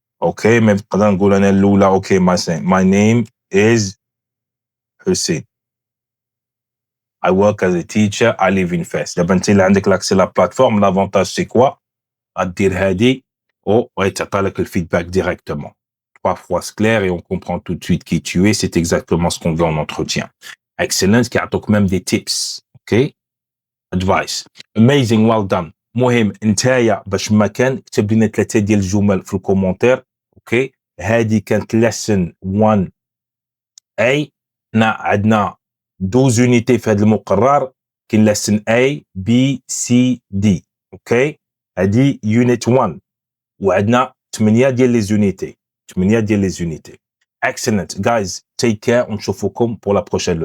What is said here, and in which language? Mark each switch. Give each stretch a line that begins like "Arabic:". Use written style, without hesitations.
English: Okay,
Arabic: ما نقدر نقول انا الاولى.
English: Okay, my name is Hussein. I work as a teacher, I live in Fès.
Arabic: دابا انت اللي عندك
French: l'accès la plateforme, l'avantage c'est quoi?
Arabic: غدير هادي وغيتعطى لك الفيدباك
French: directement. 3 fois clair et on comprend tout de suite qui tu es, c'est exactement ce qu'on veut en entretien. Excellent,
Arabic: كيعطوك
French: même des
English: tips, OK? Advice. Amazing, well done.
Arabic: مهم نتايا باش ما كان كتب لنا 3 ديال الجمل في الكومونتير، اوكي؟ هذه كانت
English: lesson 1A.
Arabic: حنا عندنا 12 unité في هذا المقرر، كاين lesson A B C D، اوكي؟ هذه
English: unit 1
Arabic: وعندنا 8 ديال لي زونيتي، 8 ديال لي زونيتي.
English: Excellent guys, take care
Arabic: ونشوفكم
French: pour la prochaine leçon.